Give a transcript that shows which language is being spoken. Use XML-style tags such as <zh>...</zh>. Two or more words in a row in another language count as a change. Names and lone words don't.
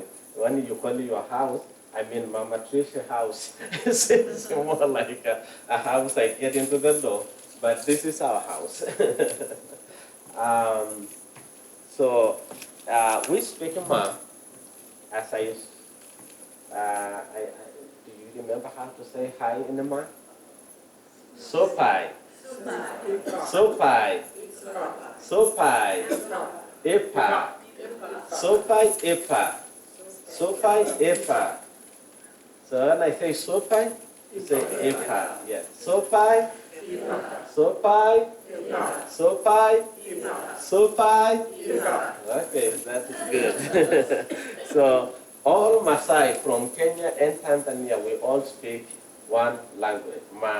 <en>When you call your house, I mean Mama Trisha's house, it's more like a house I get into the door, but this is our house. So we speak Ma, as do you remember how to say hi in the Ma?</en> <mas>Sopai. Sopai. Sopai. Epa. Sopai, epa. Sopai, epa.</mas> <en>So when I say sopai, you say epa. Yeah.</en> <mas>Sopai, sopai, sopai, sopai.</mas> <en>Okay, that is good. So all Maasai from Kenya and Tanzania, we all speak one language, Ma.</en>